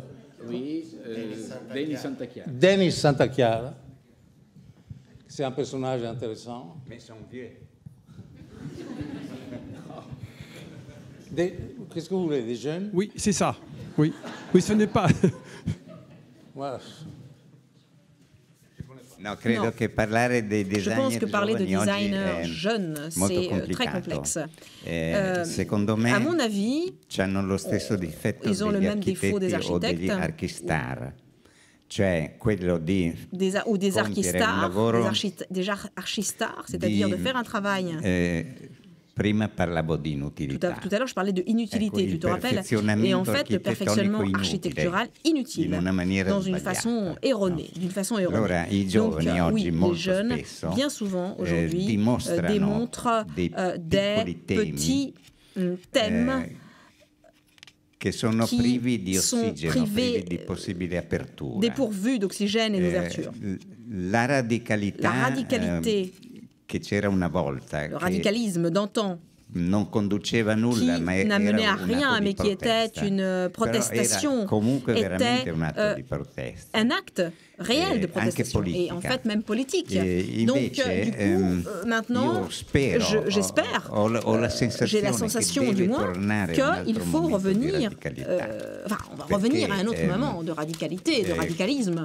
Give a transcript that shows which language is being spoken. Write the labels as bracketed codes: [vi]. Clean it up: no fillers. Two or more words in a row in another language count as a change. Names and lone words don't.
[fr] Oui, Denis Santachiara. Denis Santachiara. C'est un personnage intéressant. Mais ils sont vieux. Qu'est-ce que vous voulez, des jeunes? Oui, c'est ça. Oui, oui, ce n'est pas... Voilà. [it] No, credo che parlare dei designer [fr] Je pense que parler de designers jeunes, c'est très complexe. [it] Secondo me, [fr] à mon avis, [it] hanno lo stesso difetto [fr] ils ont le même défaut des architectes [it] o degli archistar, cioè quello di [fr] ou des archistars, des archistars, c'est-à-dire de faire un travail. [it] Prima parlavo di inutilità. [fr] Tout à l'heure, je parlais de inutilité, tu te rappelles? Et en fait, le perfectionnement architectural inutile, dans une façon erronée. [it] Allora, i giovani oggi, [fr] les jeunes, bien souvent aujourd'hui, démontrent des petits thèmes [it] che sono privi di ossigeno, privi di possibile apertura. [fr] Dépourvus d'oxygène et d'ouverture. [it] La radicalité che c'era una volta, [fr] le radicalisme d'antan, n'amenait à rien, mais qui était une protestation, était un acte réel de protestation, et en fait même politique. Donc du coup, maintenant, j'espère, j'ai la sensation du moins qu'il faut revenir, on va revenir à un autre moment de radicalité, de radicalisme.